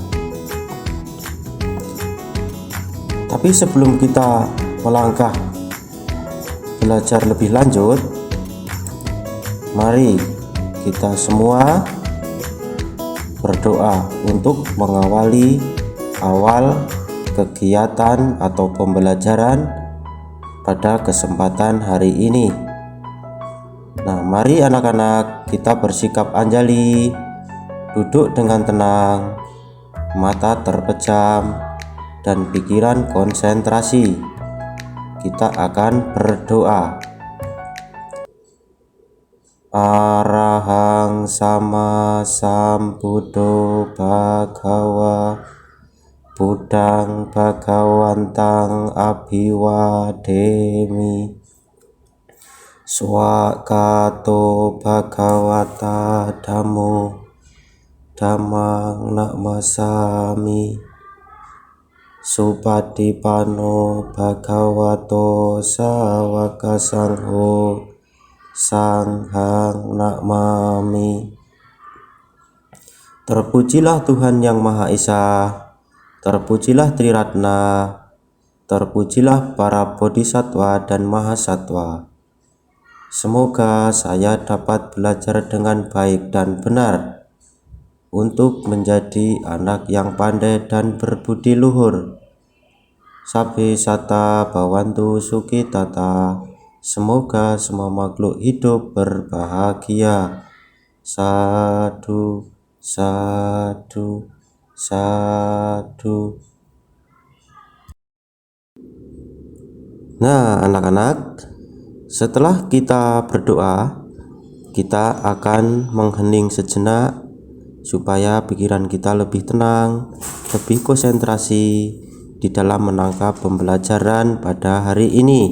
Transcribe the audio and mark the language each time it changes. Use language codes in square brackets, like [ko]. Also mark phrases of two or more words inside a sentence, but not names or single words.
[id] Tapi sebelum kita melangkah belajar lebih lanjut, mari kita semua berdoa untuk mengawali awal kegiatan atau pembelajaran pada kesempatan hari ini. Nah, mari anak-anak kita bersikap anjali, duduk dengan tenang, mata terpejam, dan pikiran konsentrasi. Kita akan berdoa. [pi] Arahang sama sambuddho bhagawa Buddhang bhagawantang abhiwademi Swakato bhagawata dhammo dhammang namasami Supatipanno bhagavato sawaka sangho sanghang namami. [id] Terpujilah Tuhan Yang Maha Esa, terpujilah Triratna, terpujilah para bodhisattva dan mahasatwa. Semoga saya dapat belajar dengan baik dan benar untuk menjadi anak yang pandai dan berbudi luhur. [pi] Sabbe sata bhavantu sukhitata. [id] Semoga semua makhluk hidup berbahagia. [pi] Sadu, sadu, sadu. [id] Nah, anak-anak, setelah kita berdoa, kita akan menghening sejenak supaya pikiran kita lebih tenang, lebih konsentrasi di dalam menangkap pembelajaran pada hari ini.